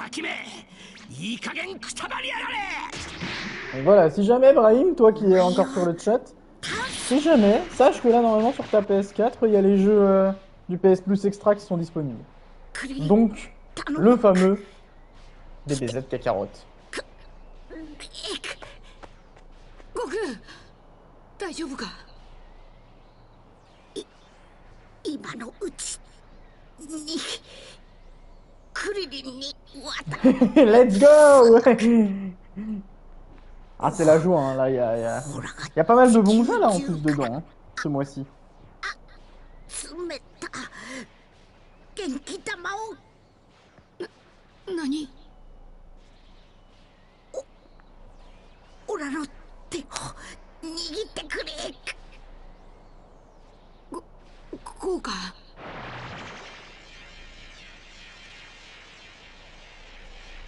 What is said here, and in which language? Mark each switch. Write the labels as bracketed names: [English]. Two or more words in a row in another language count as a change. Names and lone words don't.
[French] Donc voilà, si jamais, Brahim, toi qui es encore sur le chat, si jamais, sache que là, normalement, sur ta PS4, il y a les jeux du PS Plus Extra qui sont disponibles. Donc, le fameux DBZ Kakarot. [Japanese] 悟空、大丈夫か？今のうちにクリリンに渡 [English] Let's go. [French] Ah, c'est la joie, hein. Là, il y a pas mal de bons jeux là en plus dedans, hein, ce mois-ci. [Japanese] 詰めた元気玉を。何？オラの手を握ってくれ。こうか。